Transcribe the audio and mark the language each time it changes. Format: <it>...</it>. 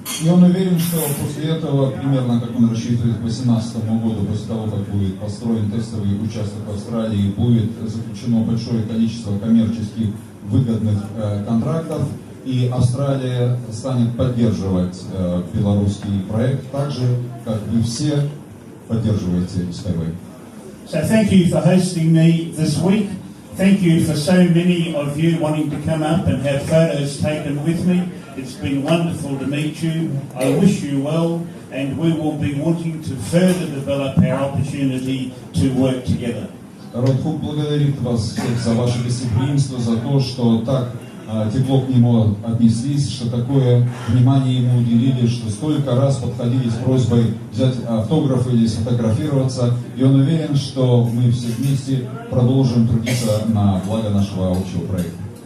<ru>И он уверен, что после этого, примерно как он рассчитывает к 2018 году, после того, как будет построен тестовый участок в Австралии, будет заключено большое количество коммерческих выгодных контрактов, и Австралия станет поддерживать белорусский проект так же, как вы все поддерживаете SkyWay.</ru> <en>So thank you for hosting me this week. Thank you for so many of you wanting to come up and have photos taken with me. It's been wonderful to meet you. I wish you well, and we will be wanting to further develop our opportunity to work together.</en> <ru>Род Хук благодарит вас всех за ваше гостеприимство, за то, что так тепло к нему отнеслись, что такое внимание ему уделили, что столько раз подходили с просьбой взять автограф или сфотографироваться. И он уверен, что мы все вместе продолжим трудиться на благо нашего общего проекта.</ru>